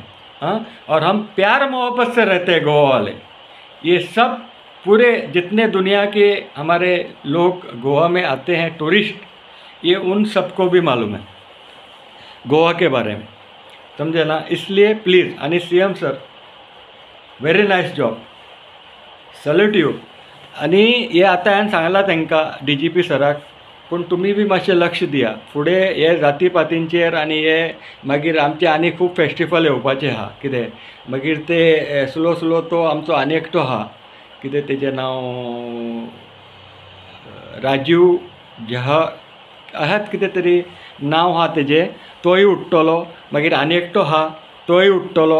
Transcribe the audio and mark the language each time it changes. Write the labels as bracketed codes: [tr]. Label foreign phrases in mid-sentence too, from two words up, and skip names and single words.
[hi] हाँ, और हम प्यार मोहब्बत से रहते हैं गोवा वाले। ये सब पूरे जितने दुनिया के हमारे लोग गोवा में आते हैं टूरिस्ट, ये उन सबको भी मालूम है गोवा के बारे में, समझे ना। इसलिए प्लीज़, [en] आणि CM sir very nice job, salute you. [kok] आणि हे आता हांवें सांगलां तांकां DGP सराक, पूण तुमी बी मातशें लक्ष दिया फुडें हे जातीपातींचेर। आनी हे मागीर आमचे आनी खूब फेस्टिवल येवपाचे आहा, कितें मागीर ते स्लो स्लो तो आमचो आनी एकटो आहा, कितें तेजें नांव राजीव जहा आहात, कितें तरी नांव आहा तेजें, तोय उठ्ठलो, मागीर आनी एकटो आहा तोय उठ्ठलो।